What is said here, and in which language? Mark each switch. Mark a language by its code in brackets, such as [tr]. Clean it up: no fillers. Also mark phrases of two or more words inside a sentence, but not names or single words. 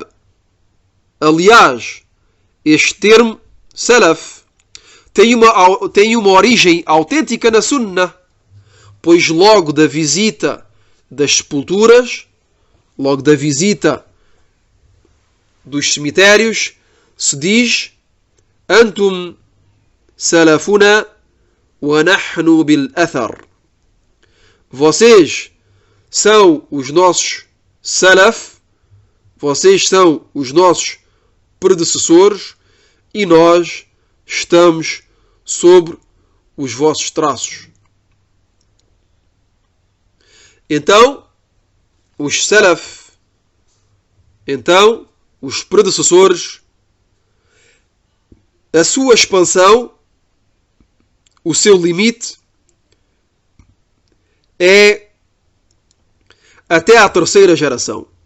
[pt] Aliás, este termo salaf tem uma origem autêntica na Sunnah, pois logo da visita das sepulturas, logo da visita dos cemitérios, se diz [ar] أنتم سلفنا ونحن بالأثر. [pt] Vocês são os nossos salaf, vocês são os nossos predecessores e nós estamos sobre os vossos traços. Então, os salaf, os predecessores, a sua expansão, o seu limite é até à terceira geração.